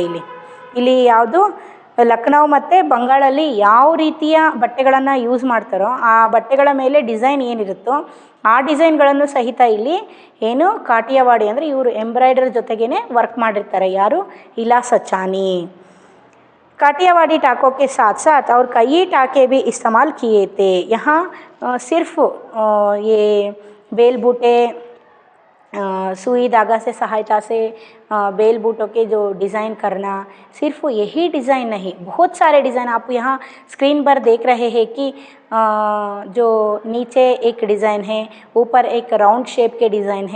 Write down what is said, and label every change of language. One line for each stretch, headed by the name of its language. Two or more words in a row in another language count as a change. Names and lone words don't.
Kannada: ಇಲ್ಲಿ ಯಾವುದು ಲಕ್ನೌ ಮತ್ತು ಬಂಗಾಳಲ್ಲಿ ಯಾವ ರೀತಿಯ ಬಟ್ಟೆಗಳನ್ನು ಯೂಸ್ ಮಾಡ್ತಾರೋ ಆ ಬಟ್ಟೆಗಳ ಮೇಲೆ ಡಿಸೈನ್ ಏನಿರುತ್ತೋ ಆ ಡಿಸೈನ್ಗಳನ್ನು ಸಹಿತ ಇಲ್ಲಿ ಏನು ಕಾಟಿಯಾವಾಡಿ ಅಂದರೆ ಇವರು ಎಂಬ್ರಾಯ್ಡರ್ ಜೊತೆಗೇ ವರ್ಕ್ ಮಾಡಿರ್ತಾರೆ. ಯಾರು, ಇಲಾ ಸಚಾನಿ.
Hindi: काटियावाड़ी टाकों के साथ साथ और कई टाके भी इस्तेमाल किए थे. यहाँ सिर्फ ये बेल बूटे, सुई धागा से सहायता से बेल बूटों के जो डिज़ाइन करना, सिर्फ यही डिज़ाइन नहीं, बहुत सारे डिज़ाइन आप यहाँ स्क्रीन पर देख रहे हैं कि जो नीचे एक डिज़ाइन है, ऊपर एक
English: round shape
Hindi: के डिज़ाइन है.